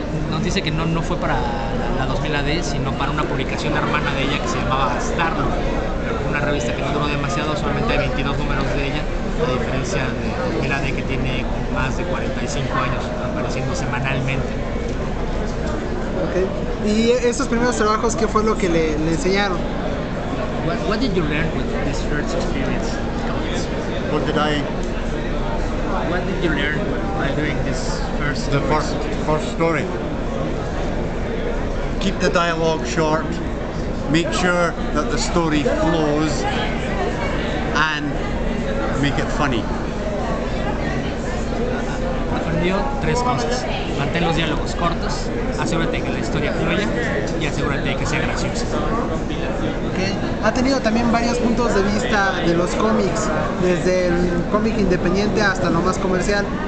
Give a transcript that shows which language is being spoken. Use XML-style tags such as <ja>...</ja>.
<es>Nos dice que no fue para la 2000 AD, sino para una publicación hermana de ella que se llamaba Star-Lord, una revista que no duró demasiado, solamente hay 22 números de ella, a diferencia de 2000 AD que tiene más de 45 años apareciendo semanalmente.</es> <en>Okay.</en> <es>¿Y estos primeros trabajos qué fue lo que le enseñaron?</es> <en>What did you learn with this first experience in comics? What did you learn by doing this first The first story. Keep the dialogue short, make sure that the story flows, and make it funny.</en> <es>Aprendió tres cosas: mantén los diálogos cortos, asegúrate que la historia fluya y asegúrate de que sea graciosa.</es> <en>Okay.</en> <es>Ha tenido también varios puntos de vista de los cómics, desde el cómic independiente hasta lo más comercial.</es>